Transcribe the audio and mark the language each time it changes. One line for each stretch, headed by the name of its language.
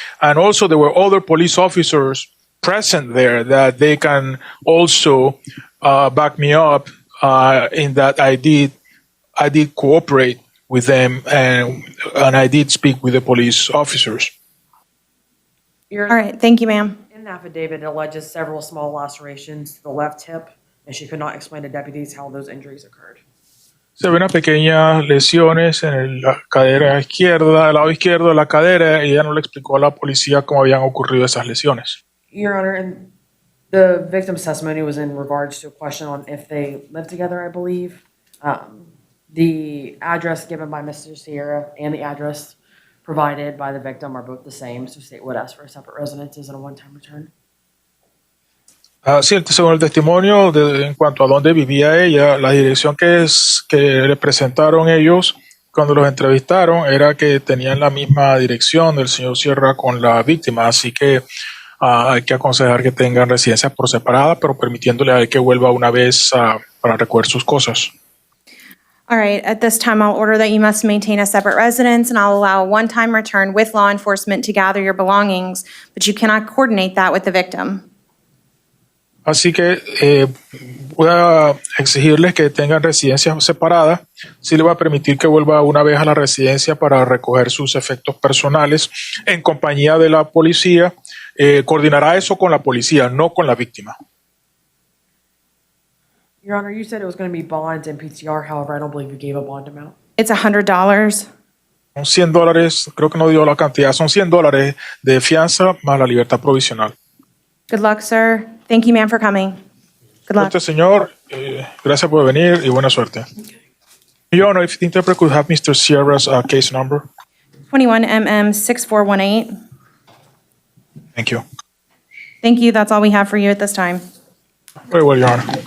English: And also there were other police officers present there that they can also back me up in that I did cooperate with them and I did speak with the police officers. All right, thank you, ma'am. In the affidavit, it alleges several small lacerations to the left hip, and she could not explain to deputies how those injuries occurred.
Spanish: Se ven unas pequeñas lesiones en la cadera izquierda, el lado izquierdo de la cadera, y ella no le explicó a la policía cómo habían ocurrido esas lesiones.
English: Your Honor, and the victim's testimony was in regards to a question on if they lived together, I believe. The address given by Mr. Sierra and the address provided by the victim are both the same, so state would ask for separate residences and a one-time return.
Spanish: Sí, según el testimonio en cuanto a dónde vivía ella, la dirección que le presentaron ellos cuando los entrevistaron era que tenían la misma dirección del señor Sierra con la víctima, así que hay que aconsejar que tengan residencias por separada, pero permitiéndole a él que vuelva una vez para recoger sus cosas.
English: All right, at this time, I'll order that you must maintain a separate residence, and I'll allow a one-time return with law enforcement to gather your belongings, but you cannot coordinate that with the victim.
Spanish: Así que voy a exigirles que tengan residencias separadas. Sí le voy a permitir que vuelva una vez a la residencia para recoger sus efectos personales en compañía de la policía. Coordinará eso con la policía, no con la víctima.
English: Your Honor, you said it was going to be bond and PTR, however, I don't believe you gave a bond amount. It's $100.
Spanish: Son $100, creo que no dio la cantidad, son $100 de fianza más la libertad provisional.
English: Good luck, sir. Thank you, ma'am, for coming. Good luck.
Spanish: Suerte, señor. Gracias por venir y buena suerte.
English: Your Honor, if the interpreter could have Mr. Sierra's case number. 21MM6418. Thank you. Thank you. That's all we have for you at this time. Very well, Your Honor.